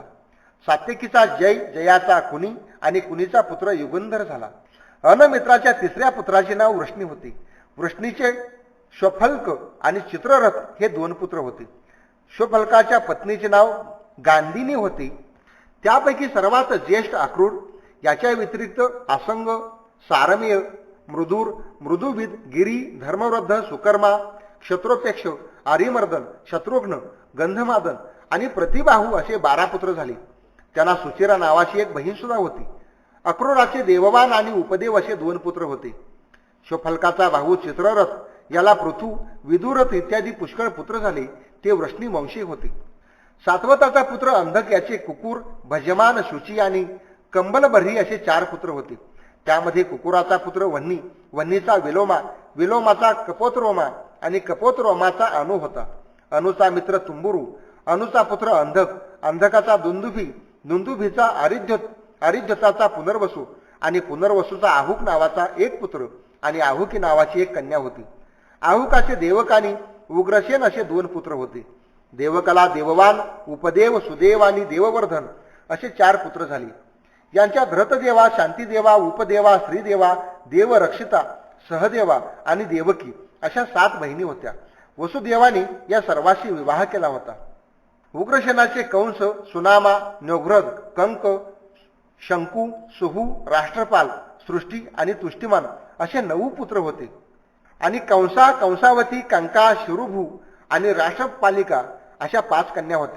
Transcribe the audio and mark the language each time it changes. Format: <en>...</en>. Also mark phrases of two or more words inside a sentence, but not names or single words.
<mr>सात्यकीचा जय, जयाचा कुनी आणि कुनीचा पुत्र युगंधर झाला. अनमित्राच्या 3ऱ्या पुत्राचे नाव वृष्णी होते. वृष्णीचे श्वफल्क आणि चित्ररथ हे 2 पुत्र होते. श्वफल्काच्या पत्नीचे नाव गांधिनी होते. त्यापैकी सर्वात ज्येष्ठ अक्रूर, याच्या व्यतिरिक्त आसंग, सारमेय, मृदूर, मृदुविद, गिरी, धर्मवृद्ध, सुकर्मा, क्षत्रोपेक्ष, आर्यमर्दन, शत्रुघ्न, गंधमादन आणि प्रतिबाहू असे 12 पुत्र झाले. त्यांना सुचिरा नावाची एक बहीण सुद्धा होती. अक्रूराचे देववान आणि उपदेव असे 2 पुत्र होते. श्वफल्काचा भाऊ चित्ररथ, याला पृथू, विदुरथ इत्यादी पुष्कळ पुत्र झाले. ते वृष्णी वंशी होते. सात्वताचा पुत्र अंधक, याचे कुकुर, भजमान, शुची आणि कंबलबर्ही असे 4 पुत्र होते. त्यामध्ये कुकुराचा पुत्र वन्नी, वन्नीचा विलोमा, विलोमाचा कपोतरोमा आणि कपोतरोमाचा अनु होता. अनुचा मित्र तुंबुरू, अनुचा पुत्र अंधक, अंधकाचा दुंदुभी, दुंदुभीचा आरिध्यत, आरिध्यताचा पुनर्वसू आणि पुनर्वसूचा आहुक नावाचा 1 पुत्र आणि आहुकी नावाची 1 कन्या होती. आहुकाचे देवक आणि उग्रसेन असे 2 पुत्र होते. देवकाला देववान, उपदेव, सुदेव आणि देववर्धन असे 4 पुत्र झाले. यांच्या धृतदेवा, शांतीदेवा, उपदेवा, श्रीदेवा, देवरक्षिता, सहदेवा आणि देवकी अशा 7 बहिणी होत्या. वसुदेवाने या सर्वांशी विवाह केला होता. उग्रसेनाचे कंस, सुनामा, न्योघ्रद, कंक, शंकू, सुहू, राष्ट्रपाल, सृष्टी आणि तुष्टिमान असे 9 पुत्र होते. आणि कंसा, कंसावती, कंका, शिरुभू आणि राष्ट्रपालिका अशा 5 कन्या होत्या.</mr>